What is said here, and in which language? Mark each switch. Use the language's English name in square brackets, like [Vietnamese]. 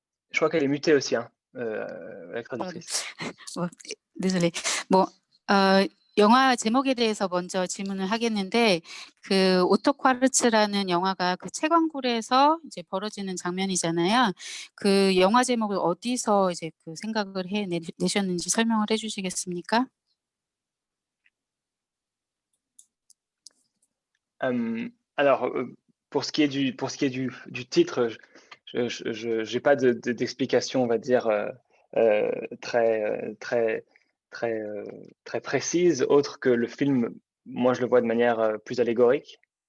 [French] Je crois qu'elle est mutée aussi, hein, la traductrice. désolé. [Korean] 영화 제목에 대해서 먼저 질문을 하겠는데 그 오토 쿼르츠라는 영화가 그 채광굴에서 이제 벌어지는 장면이잖아요. 그 영화 제목을 어디서 이제 그 생각을 내셨는지 설명을 해주시겠습니까? [French] Alors, pour ce qui est du titre, je n'ai pas d'explication, on va dire, très précise, autre que le film, moi je le vois de manière plus allégorique.